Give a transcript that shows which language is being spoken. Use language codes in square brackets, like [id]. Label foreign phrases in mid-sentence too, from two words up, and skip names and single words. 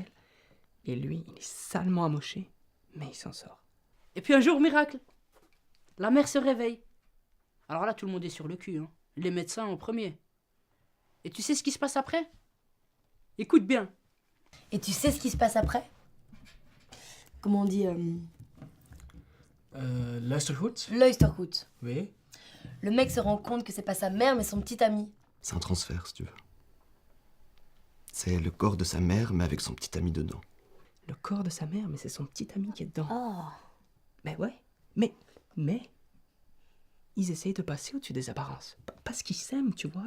[fr] Et lui, il est salement amoché, mais il s'en sort. Et puis un jour, miracle, la mère se réveille. Alors là, tout le monde est sur le cul, hein. Les médecins en premier. Et tu sais ce qui se passe après? Écoute bien. Et tu sais ce qui se passe après? Comment on dit [nl] Luister goed. [fr] l'Oysterhood. Oui. Le mec se rend compte que c'est pas sa mère mais son petit ami. C'est un transfert, si tu veux. C'est le corps de sa mère, mais avec son petit ami dedans. Le corps de sa mère, mais c'est son petit ami qui est dedans. Oh. Mais ouais, mais... Ils essayent de passer au-dessus des apparences. Parce qu'ils s'aiment, tu vois.